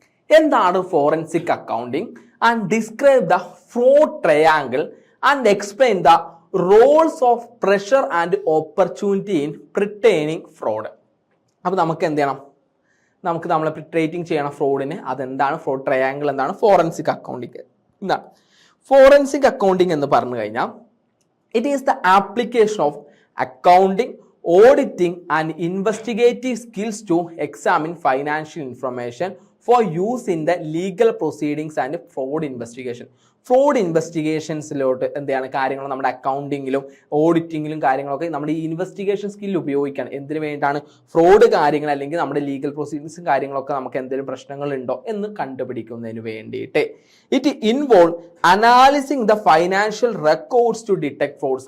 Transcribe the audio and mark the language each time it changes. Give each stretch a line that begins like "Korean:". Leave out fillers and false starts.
Malayalam: എന്താണ്
English: Forensic accounting and describe the fraud triangle and explain the roles of pressure and opportunity in pertaining fraud.
Malayalam: അപ്പോൾ നമുക്ക് എന്ത് ചെയ്യണം, നമുക്ക് നമ്മൾ പ്രിട്രേറ്റിംഗ് ചെയ്യണം ഫ്രോഡിന്. അതെന്താണ് ഫ്രോഡ് ട്രയാങ്കിൾ, എന്താണ് ഫോറൻസിക് അക്കൗണ്ടിങ്. എന്താണ് ഫോറൻസിക് അക്കൗണ്ടിങ് എന്ന് പറഞ്ഞു കഴിഞ്ഞാൽ
English: It is the application of accounting, auditing and investigative skills to examine financial information for use in the legal proceedings and fraud investigation.
Malayalam: Fraud ഇൻവെസ്റ്റിഗേഷൻസിലോട്ട് എന്താണ് കാര്യങ്ങൾ നമ്മുടെ അക്കൗണ്ടിങ്ങിലും ഓഡിറ്റിങ്ങിലും കാര്യങ്ങളൊക്കെ നമ്മുടെ ഈ ഇൻവെസ്റ്റിഗേഷൻ സ്കിൽ ഉപയോഗിക്കുകയാണ്. എന്തിനു വേണ്ടിയിട്ടാണ്? ഫ്രോഡ് കാര്യങ്ങൾ അല്ലെങ്കിൽ നമ്മുടെ ലീഗൽ പ്രൊസീഡിങ്സും കാര്യങ്ങളൊക്കെ നമുക്ക് എന്തെങ്കിലും പ്രശ്നങ്ങളുണ്ടോ എന്ന് കണ്ടുപിടിക്കുന്നതിന് വേണ്ടിയിട്ട്.
English: It involve analysing the financial records to detect frauds.